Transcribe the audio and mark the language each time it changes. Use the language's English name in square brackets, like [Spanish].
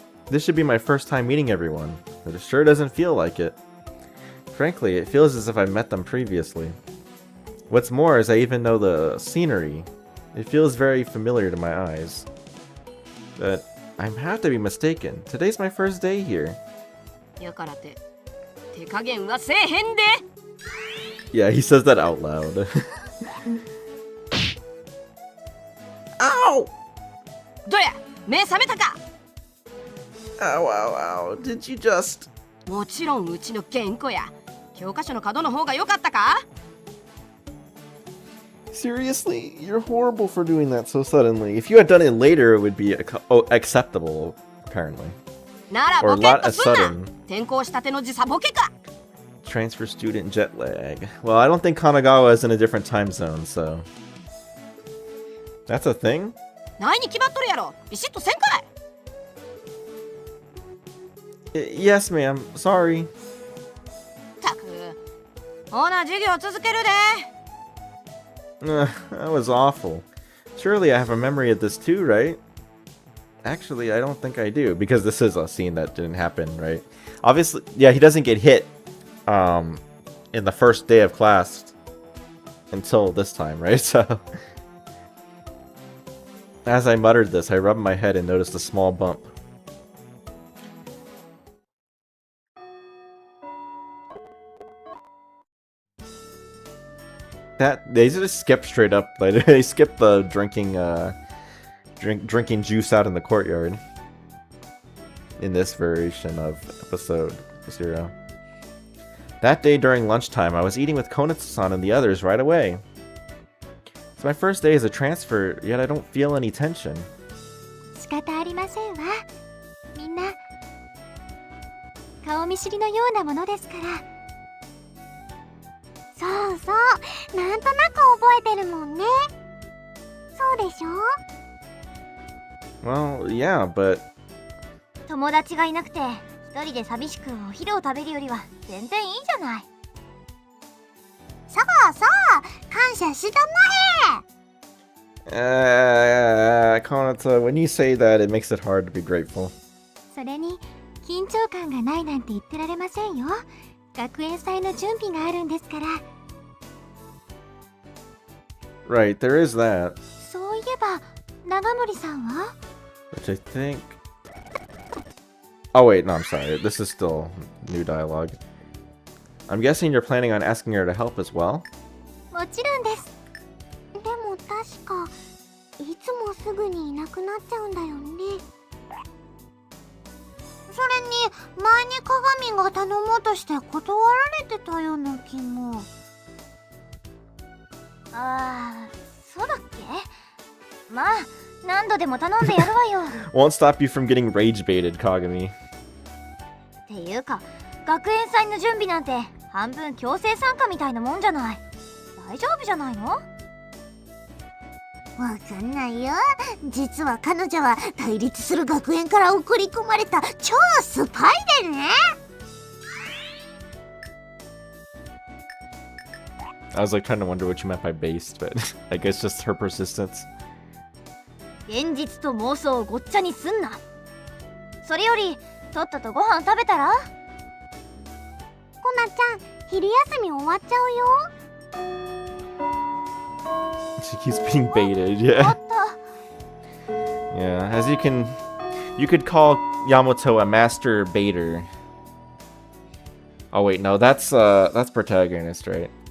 [English] This should be my first time meeting everyone, but it sure doesn't feel like it. Frankly, it feels as if I've met them previously. What's more is I even know the scenery. It feels very familiar to my eyes. But I have to be mistaken. Today's my first day here. [Japanese] やからて手加減はせえへんで。 [English] Yeah, he says that out loud. Ow! [Japanese] どや、目覚めたか。 [English] Ow, ow, ow. Did you just... [Japanese] もちろんうちの原稿や。教科書の角の方が良かったか。 [English] Seriously? You're horrible for doing that so suddenly. If you had done it later, it would be acceptable, apparently. [Japanese] なら [English] Or [Japanese] ボケっ [English] not [Japanese] と [English] as [Japanese] すんな。 [English] sudden. [Japanese] 転校したての時差ボケか。 [English] Transfer student jet lag. Well, I don't think Kanagawa is in a different time zone, so... That's a thing? [Japanese] ないに決まっとるやろ。ビシッとせんかい。 [English] Yes, ma'am. Sorry. [Japanese] たく、ほな授業続けるで。 [English] That was awful. Surely I have a memory of this too, right? Actually, I don't think I do, because this is a scene that didn't happen, right? Obviously, yeah, he doesn't get hit in the first day of class until this time, right? So, as I muttered this, I rubbed my head and noticed a small bump. That they just skip straight up. Like, they skip the drinking juice out in the courtyard in this variation of episode 0. That day during lunchtime, I was eating with Konatsu-san and the others right away. It's my first day as a transfer, yet I don't feel any tension. [Japanese] 仕方ありませんわ。みんな顔見知りのようなものですから。そうそう、なんとなく覚えてるもんね。そうでしょ？ [English] Well, yeah, but [Japanese] 友達がいなくて一人で寂しくお昼を食べるよりは全然いいじゃない。そうそう、感謝したま [English] Konata, when you say that, it makes it hard to be grateful. [Japanese] それに緊張感がないなんて言ってられませんよ。学園祭の準備があるんですから。 [English] Right, there is that. [Japanese] そういえば長森さんは [English] Which I think... Oh wait, no, I'm sorry. This is still new dialogue. I'm guessing you're planning on asking her to help as well? [Japanese] もちろんです。でも確かいつもすぐにいなくなっちゃうんだよね。それに前に鏡が頼もうとして断られてたような気も。ああ、そうだっけ。まあ何度でも頼んでやるわよ。 [English] Won't stop you from getting rage baited, Kagami. [Japanese] っていうか学園祭の準備なんて半分強制参加みたいなもんじゃない。大丈夫じゃないの？わかんないよ。実は彼女は対立する学園から送り込まれた超スパイでね。 [English] I was like trying to wonder what you meant by based, but I guess just her persistence. [Japanese] 現実と妄想をごっちゃにすんな。それよりとっととご飯食べたら？コナちゃん、昼休み終わっちゃうよ。 [English] She keeps being baited, yeah. Yeah, as you could call Yamato a master baiter. Oh wait, no, that's protagonist, right?